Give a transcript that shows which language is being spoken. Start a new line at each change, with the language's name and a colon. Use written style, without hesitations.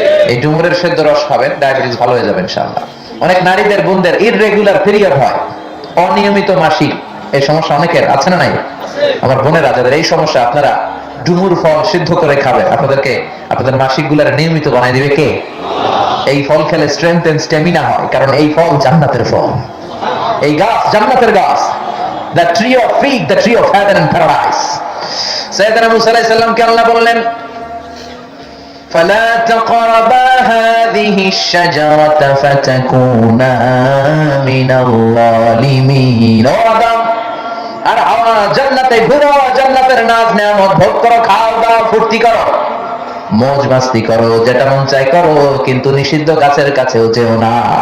Bangla: এই ডুমুরের সিদ্ধ রস খাবেন, ডায়াবেটিস ভালো হয়ে যাবে ইনশাআল্লাহ। অনেক নারীদের বোনদের ইররেগুলার পিরিয়ড হয়, অনিয়মিত মাসিক। এই সমস্যা অনেকের আছে না নাই? আমার বোনেরা যাদের এই সমস্যা, আপনারা ডুমুর ফল সিদ্ধ করে খাবেন, আপনাদের মাসিক গুলার নিয়মিত বানাই দিবে কে? এই ফল খেলে স্ট্রেংথ এন্ড স্ট্যামিনা হয়, কারণ এই ফল জান্নাতের ফল। এই গাছ জান্নাতের গাছ,
English: the tree of fig, the tree of heaven and paradise।
Bangla: সাইয়েদনা মুসা আলাইহিস সালামকে আল্লাহ বললেন
Arabic: فلا تقربا هذه الشجرة فتكونا من الظالمين।
Bangla: আর হাওয়া, জান্নাতে ঘুরো, জান্নাতের নাজ নেয়ামত ভোগ করো, খাও দাও, ফুর্তি করো, মौज মাস্তি করো, যেটা মন চাই করো, কিন্তু নিষিদ্ধ গাছের কাছেও যেও না।